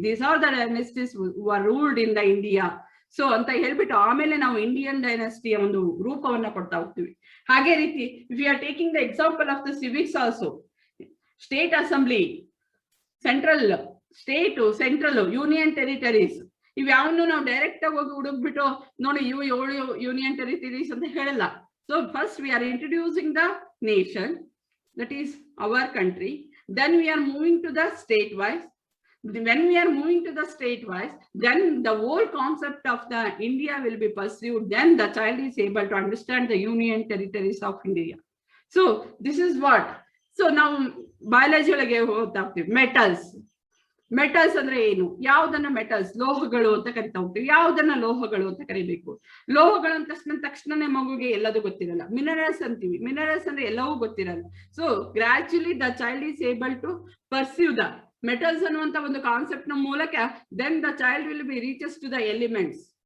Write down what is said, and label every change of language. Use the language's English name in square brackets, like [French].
[English] These are the dynasties who are ruled in the India. [Kannada] So ಅಂತ ಹೇಳ್ಬಿಟ್ಟು ಆಮೇಲೆ ನಾವು ಇಂಡಿಯನ್ ಡೈನೆಸ್ಟಿಯ ಒಂದು ರೂಪವನ್ನ ಕೊಡ್ತಾ ಹೋಗ್ತೀವಿ. ಹಾಗೆ ರೀತಿ [English] if you are taking the example of the civics also, [Kannada] state assembly, central, state, central, union territories, ಇವ್ ಯಾವನ್ನು ನಾವು ಡೈರೆಕ್ಟ್ ಆಗಿ ಹೋಗಿ ಹುಡುಕ್ಬಿಟ್ಟು ನೋಡಿ ಇವು 7 ಯೂನಿಯನ್ ಟೆರಿಟರೀಸ್ ಅಂತ ಹೇಳಲ್ಲ. [English] So first we are introducing the nation, that is our country, then we are moving to the state wise. When we are moving to the state wise, then the whole concept of the India will be pursued. Then the child is able to understand the union territories of India. So this is what. [Kannada] So now biology ಒಳಗೆ ಹೋಗ್ತಾ ಹೋಗ್ತೀವಿ. Metals, metals ಅಂದ್ರೆ ಏನು, ಯಾವುದನ್ನ metals, ಲೋಹಗಳು ಅಂತ ಕರಿತಾ ಹೋಗ್ತೀವಿ. ಯಾವುದನ್ನ ಲೋಹಗಳು ಅಂತ ಕರಿಬೇಕು? ಲೋಹಗಳು ಅಂತ ತಕ್ಷಣನೇ ಮಗುಗೆ ಎಲ್ಲದೂ ಗೊತ್ತಿರಲ್ಲ. ಮಿನರಲ್ಸ್ ಅಂತೀವಿ, ಮಿನರಲ್ಸ್ ಅಂದ್ರೆ ಎಲ್ಲವೂ ಗೊತ್ತಿರಲ್ಲ. [English] so gradually the child is able to pursue the metals [Kannada] ಅನ್ನುವಂತ ಒಂದು ಕಾನ್ಸೆಪ್ಟ್ ನ ಮೂಲಕ [English] Then the child will be reaches to the elements.